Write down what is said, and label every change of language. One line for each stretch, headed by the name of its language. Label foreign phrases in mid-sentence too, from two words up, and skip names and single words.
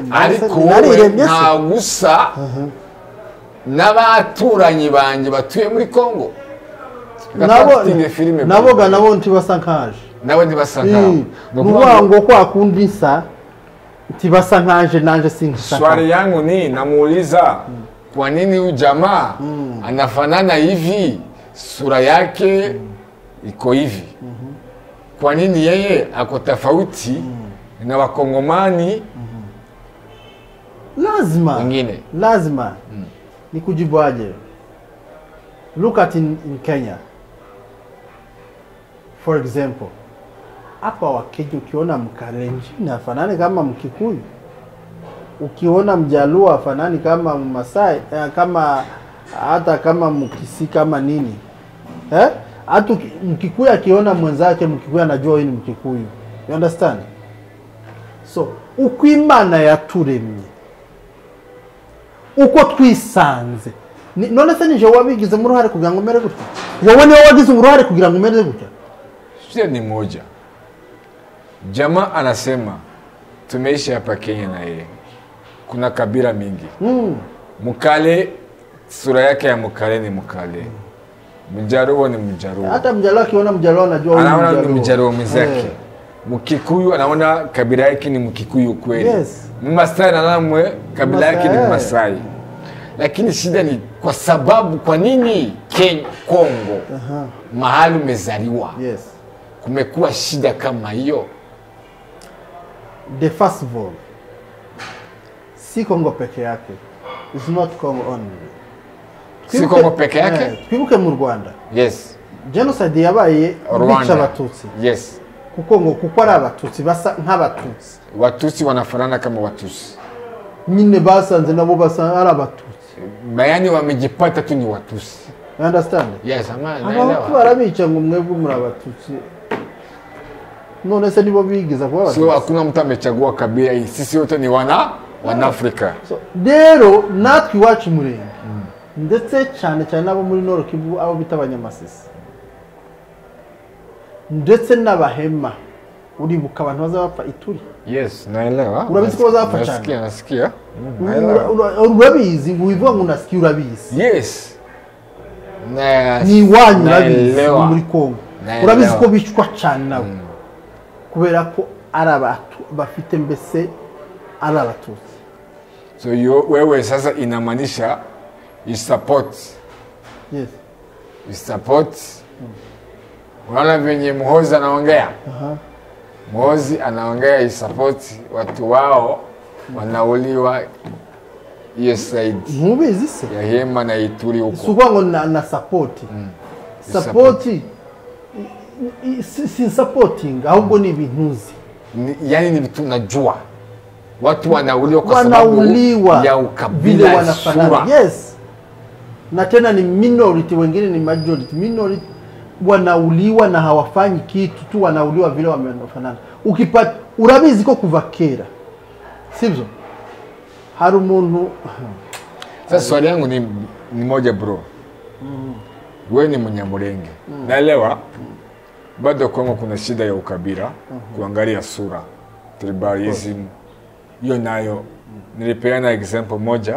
Kinyarwanda: ariko wowe nta gusa n'abaturanyi banjye batuye muri Congo nabo ntibasa nkaje nawe ntibasa nkawe ngo kwa kundi nsa ntibasa nkaje nanje sinkisa
Swahili: swali yangu ni namuuliza kwa nini huyu jamaa anafanana hivi sura yake iko hivi kwa nini yeye ako tofauti na wakongomani lazima ni kujibu aje.
English: Look at in Kenya for example,
Swahili: hapa Wakenya ukiona Mkalenjin hafanani kama Mkikuyu, ukiona Mjaluo hafanani kama Masai, kama hata kama Mkisi kama nini, hata Mkikuyu akiona mwenzake Mkikuyu anajua huyu ni Mkikuyu.
English: You understand?
Kinyarwanda: So uko Imana yaturemye, uko twisanze, none se nije wabigize mu ruhare kugira ngo mere gutya? Wowe niwe wagize uruhare kugira ngo mere gutya?
Swahili: Shida ni moja. Jamaa anasema tumeishi hapa Kenya na yeye. Kuna kabila mingi. Mkale, sura yake ya Mkale ni Mkale. Mjaruo ni Mjaruo. Hata Mjaluo akiona Mjaluo anajua huyu Mjaluo. Anaona ni Mjaruo mwenzake. Mkikuyu anaona kabila yake ni Mkikuyu kweli.
English: Yes.
Swahili: Mmasai anaona kabila yake ni Mmasai. Lakini shida ni kwa sababu kwa nini Kenya, Kongo, mahali umezaliwa, kumekuwa shida kama hiyo?
English: The first of all,
Swahili: si Kongo peke yake.
English: It's not Congo only.
Swahili: Si Kongo peke yake?
Kinyarwanda: Twibuke mu Rwanda.
English: Yes.
Kinyarwanda: Genocide yabaye bica Abatutsi.
English: Yes.
Kinyarwanda: Kuko ari Abatutsi basa nk'Abatutsi.
Swahili: Watutsi wanafanana kama Watutsi.
Kinyarwanda: Nyine basanze nabo basa ari Abatutsi.
Swahili: Bayani wamejipata tu ni Watutsi.
English: You understand? Yes,
Swahili: naelewa.
Kinyarwanda: Abo barabica ngo mwebwe muri Abatutsi. None se nibo bigiza kuba Abatutsi.
Swahili: So hakuna mtu amechagua kabila hii. Sisi wote ni wana Afrika.
Kinyarwanda: So rero natwe iwacu Murenge. Ndetse cyane cyane nabo muri Nord Kivu abo bita Abanyamasisi. Ndetse n'Abahema. Uribuka abantu bazapfa Ituri?
Swahili: Yes, naelewa.
Kinyarwanda: Urabizi ko bazapfa cyane?
Swahili: Nasikia.
Kinyarwanda: Urabizi ubivuga ngo nasikia urabizi.
English: Yes.
Kinyarwanda: Ni wanyu urabizi muri Kongo. Urabizi ko bicwa cyane nabo. Kubera ko ari abantu bafite mbese ari Abatutsi.
Swahili: So wewe sasa inamaanisha
English: you support. Yes. You support.
Swahili: Unaona venye Muhozi anaongea? Muhozi anaongea
English: you support
Swahili: watu wao wanauliwa hiyo side.
Kinyarwanda: Mubizi se?
Swahili: Ya Hema na Ituri huko.
Kinyarwanda: Sikuwa ngo na support. Support si supporting ahubwo ni ibintuzi.
Swahili: Yani ni vitu najua. Watu wanauliwa kwa sababu ya ukabila wanafanana.
English: Yes.
Swahili: Na tena ni minority, wengine ni majority. Minority wanauliwa na hawafanyi kitu tu, wanauliwa vile wamefanana.
Kinyarwanda: Ukipata urabizi ko kuva kera. Sivyo? Hari umuntu.
Swahili: Sasa swali yangu ni moja bro. Wewe ni Mnyamulenge. Naelewa. Bado Kongo kuna shida ya ukabila, kuangalia sura, tribalism. Hiyo nayo nilipeana example moja.